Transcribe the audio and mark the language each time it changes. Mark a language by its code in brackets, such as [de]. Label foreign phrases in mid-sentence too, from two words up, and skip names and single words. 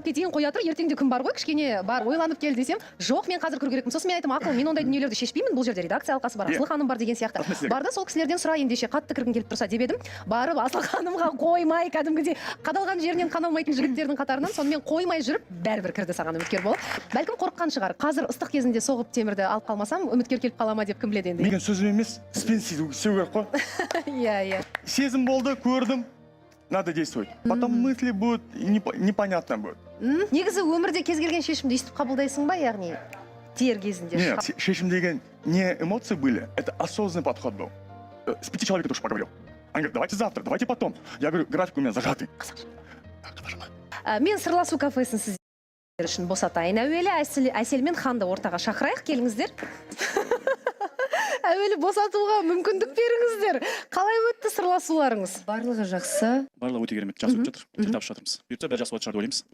[kk] кетейін қоя тұр ертең де күн бар ғой кішкене бар ойланып кел десем жоқ мен қазір кіру керекпін сосын мен айттым ақыл мен ондай дүниелерді шешпеймін бұл жерде редакция алқасы бар асыл ханым бар деген сияқты бар да сол кісілерден сұра ендеше қатты кіргім келіп тұрса деп едім барып асыл ханымға қоймай кәдімгідей қадалған жерінен қаналмайтын жігіттердің қатарынан сонымен қоймай жүріп бәрібір кірді саған үміткер болып бәлкім қорыққан шығар қазір ыстық кезінде соғып темірді алып қалмасам үміткер келіп қала ма деп кім біледі енді менің сөзім емес іспен істеу керек қой иә сезім болды көрдім [ru] надо действовать потом мысли будут непонятно будет [kk] негізі өмірде кез келген шешімді өйстіп қабылдайсың ба яғни тер кезінде [ru] нет [kk] шешім деген не [ru] эмоции были это осознанный подход был с 5 человек тоже поговорил они говорят давайте завтра давайте потом я говорю график у меня зажатый [kk] мен сырласу кафесін сіздер үшін босатайын әуелі әсел мен ханды ортаға шақырайық келіңіздер әуелі босатуға мүмкіндік беріңіздер қалай өтті сырласуларыңыз барлығы жақсы барлығы өте керемет жақсы өтіп жатыр тіл табысып жатырмыз бұйыртса бәрі жақсы болады шығар деп ойлаймыз